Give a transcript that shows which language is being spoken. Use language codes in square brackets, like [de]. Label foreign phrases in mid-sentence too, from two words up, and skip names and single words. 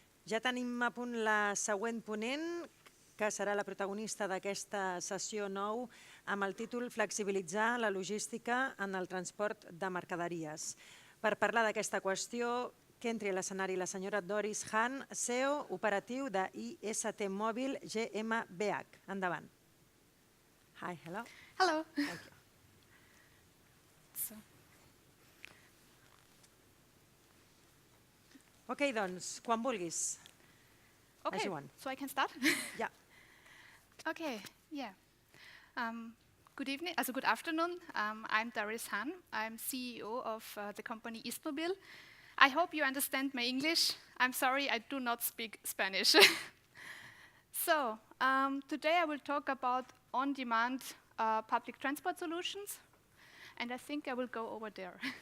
[ca] Ja tenim a punt la següent ponent, que serà la protagonista d'aquesta sessió 9, amb el títol Flexibilitzar la logística en el transport de mercaderies. Per parlar d'aquesta qüestió, que entri a l'escenari la senyora Doris Hahn, CEO operatiu de ISTmobil GmbH. Endavant. Hi, [en] hello. Hello. Thank you. [ca] Ok, doncs, quan vulguis. [en] Okay, so I can start? Yeah. Okay, yeah. Good evening, good afternoon. I'm Doris Hahn. I'm CEO of the company ISTmobil. I hope you understand my English. I'm sorry, I do not speak Spanish. So, today I will talk about on-demand public transport solutions, and I think I will go over there.